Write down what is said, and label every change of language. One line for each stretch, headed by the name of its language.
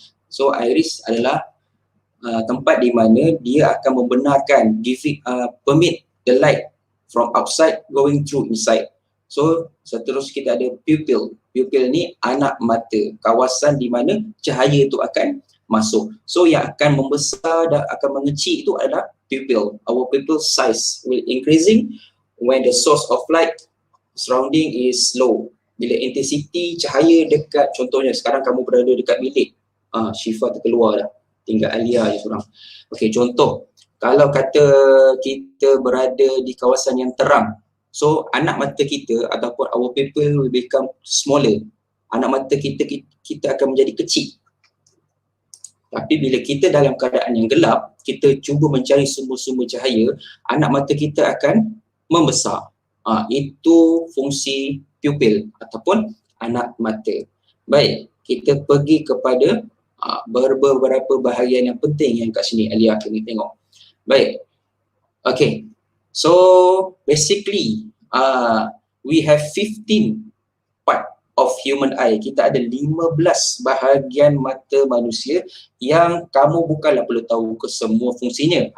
Malay: So iris adalah tempat di mana dia akan membenarkan,
English: permit the light from outside going through inside.
Malay: So seterusnya kita ada pupil. Pupil ni anak mata, kawasan di mana cahaya itu akan masuk. So yang akan membesar dan akan mengecil itu adalah pupil.
English: Our pupil size will increasing when the source of light surrounding is low.
Malay: Bila intensity cahaya dekat, contohnya sekarang kamu berada dekat bilik, Syifa terkeluar dah, tinggal Alia je seorang. Okey, contoh kalau kata kita berada di kawasan yang terang, so anak mata kita ataupun
English: our pupil will become smaller.
Malay: Anak mata kita akan menjadi kecil. Tapi bila kita dalam keadaan yang gelap, kita cuba mencari sumber-sumber cahaya, anak mata kita akan membesar. Itu fungsi pupil ataupun anak mata. Baik, kita pergi kepada beberapa bahagian yang penting yang kat sini Alia kena tengok. Baik. Okay.
English: So basically we have 15 part of human eye.
Malay: Kita ada 15 bahagian mata manusia yang kamu bukanlah perlu tahu ke semua fungsinya.